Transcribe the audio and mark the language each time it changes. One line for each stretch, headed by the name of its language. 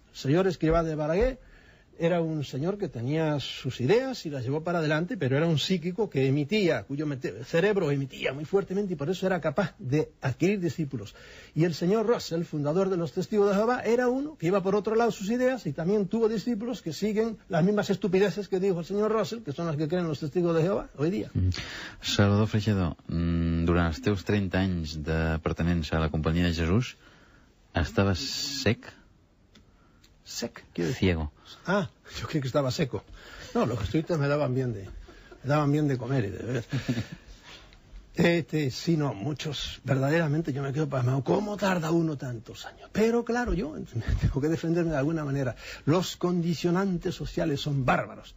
Spanish: El señor Escrivá de Balaguer era un señor que tenía sus ideas y las llevó para adelante, pero era un psíquico que emitía, cuyo cerebro emitía muy fuertemente y por eso era capaz de adquirir discípulos. Y el señor Russell, fundador de los Testigos de Jehová, era uno que iba por otro lado sus ideas y también tuvo discípulos que siguen las mismas estupideces que dijo el señor Russell, que son las que creen los Testigos de Jehová hoy día.
Catalan: Salvador Freixedor, durant els teus 30 anys de pertenença a la Companyia de Jesús, estaves sec?
Spanish: Sec, ¿qué decir? Ciego. Ah, yo creí que estaba seco. No, los jesuitas me daban bien de comer y de beber. Sí, no, muchos, verdaderamente yo me quedo pasmado. ¿Cómo tarda uno tantos años? Pero claro, yo tengo que defenderme de alguna manera. Los condicionantes sociales son bárbaros.